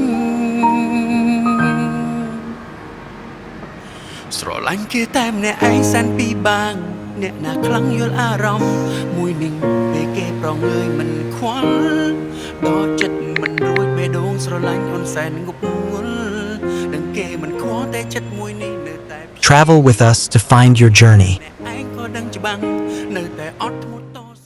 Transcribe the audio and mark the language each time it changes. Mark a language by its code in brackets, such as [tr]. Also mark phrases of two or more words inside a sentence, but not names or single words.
[km] ស្រឡាញ់គេតែម្នាក់ឯងសែនពីបាងអ្នកណាខ្លាំងយល់អារម្មណ៍មួយនឹងពេលគេប្រងើយមិនខ្វល់ដល់ចិត្តមិនរួចបេះដូងស្រឡាញ់អូនសែនងប់ងល់នឹងគេមិនខ្វល់តែចិត្តមួយនេះនៅតែ [en] Travel with us to find your journey. [km] ឯងក៏ដឹងច្បាស់នៅតែអត់ធ្មត់